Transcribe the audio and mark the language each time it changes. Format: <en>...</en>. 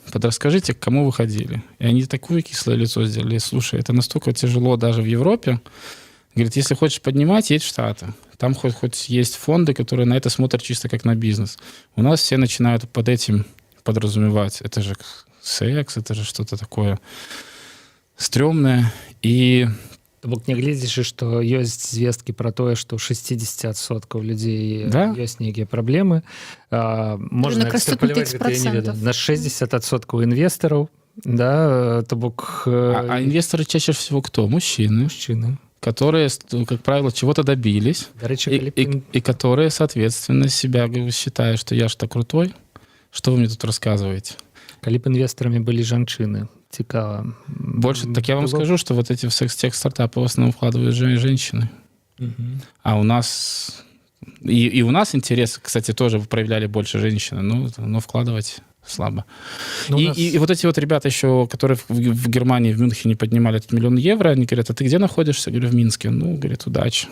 <ru>Подрасскажите, к кому вы ходили? И они такое кислое лицо сделали: слушай, это настолько тяжело даже в Европе. Говорит, если хочешь поднимать, едь в Штаты. Там хоть есть фонды, которые на это смотрят чисто как на бизнес. У нас все начинают под этим подразумевать. Это же секс, это же что-то такое стрёмное. И...</ru> <be>Бок нягледзячы, што ёсць звесткі пра тое, што ў 60% людзей ёсць нейкія праблемы. Можна экстраполяваць гэта, я не ведаю, на 60% інвестараў, да, то бок...</be> <ru>А инвесторы чаще всего кто? Мужчины. Которые, как правило, чего-то добились, и которые, соответственно, себя считают, что я ж так крутой. Что вы мне тут рассказываете?</ru> <be>Калі б інвестарамі былі жанчыны, цікава.</be> <ru>Больше, так я вам скажу, что вот эти в секс-тех стартапы в основном вкладывают женщины. А у нас... И у нас интерес, кстати, тоже проявляли больше женщины, но вкладывать слабо. И вот эти вот ребята еще, которые в Германии, в Мюнхене поднимали этот 1 000 000 евро, они говорят: а ты где находишься? Я говорю: в Минске. Ну, говорит, удачи.</ru>